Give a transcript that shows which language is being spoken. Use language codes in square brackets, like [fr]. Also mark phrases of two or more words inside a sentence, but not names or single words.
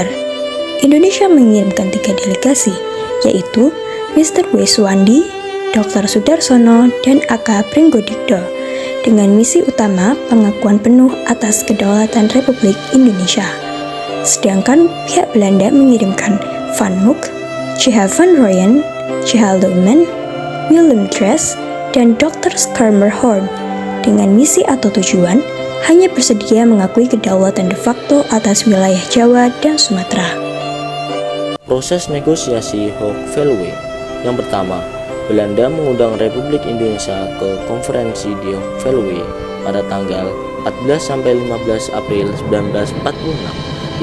[id] Indonesia mengirimkan 3 delegasi, yaitu Mr. W. Suwandi, Dr. Sudarsono, dan A.K. Pringgodikdo, dengan misi utama pengakuan penuh atas kedaulatan Republik Indonesia. Sedangkan pihak Belanda mengirimkan Van Mook, C.H. van Rooyen, C.H. Louwman, Willem Drees, dan Dr. Schermerhorn dengan misi atau tujuan hanya bersedia mengakui kedaulatan de facto atas wilayah Jawa dan Sumatera. Proses negosiasi Hoge-Belwe. Yang pertama, Belanda mengundang Republik Indonesia ke konferensi di Hoge-Belwe pada tanggal 14-15 April 1946.